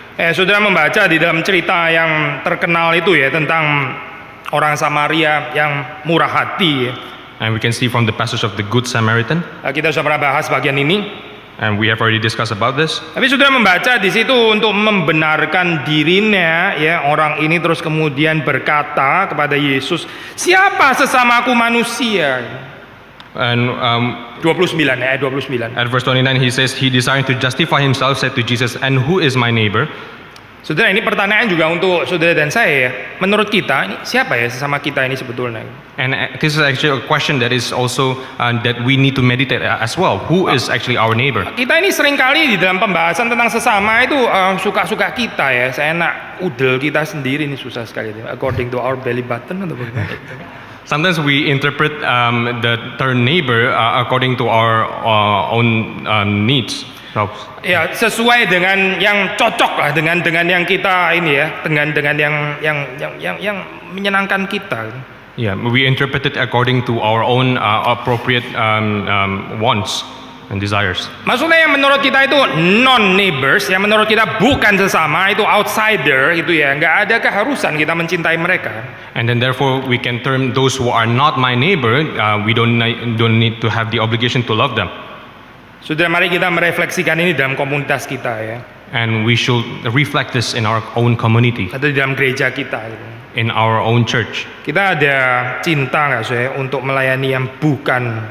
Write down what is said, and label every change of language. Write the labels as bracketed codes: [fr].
[id] Saudara membaca di dalam cerita yang terkenal itu ya tentang orang Samaria yang murah hati. [en] And we can see from the passage of the Good Samaritan. [id] Kita sudah pernah bahas bagian ini. [en] And we have already discussed about this. [id] Tapi saudara membaca di situ untuk membenarkan dirinya, ya orang ini terus kemudian berkata kepada Yesus, siapa sesamaku manusia? [en] And [id] 29 ya, 29. [en] at verse 29 he says, he desiring to justify himself said to Jesus, and who is my neighbor? [id] Saudara, ini pertanyaan juga untuk saudara dan saya ya. Menurut kita, ini siapa ya sesama kita ini sebetulnya? [en] And this is actually a question that is also that we need to meditate as well. Who is actually our neighbor? [id] Kita ini seringkali di dalam pembahasan tentang sesama itu suka-suka kita ya. Saya enak udel kita sendiri ini susah sekali. [en] According to our belly button [id] atau bagaimana? [en] Sometimes we interpret the term neighbor according to our own needs. So, [id] Ya, sesuai dengan yang cocok lah dengan yang kita ini ya, dengan yang menyenangkan kita. [en] yeah, we interpret it according to our own appropriate wants and desires. [id] Maksudnya yang menurut kita itu non neighbors, yang menurut kita bukan sesama, itu outsider, itu ya nggak ada keharusan kita mencintai mereka. [en] And then therefore we can term those who are not my neighbor, we don't need to have the obligation to love them. [id] Sudah, mari kita merefleksikan ini dalam komunitas kita ya, [en] And we should reflect this in our own community, [id] atau di dalam gereja kita gitu. [en] in our own church. [id] Kita ada cinta nggak saya untuk melayani yang bukan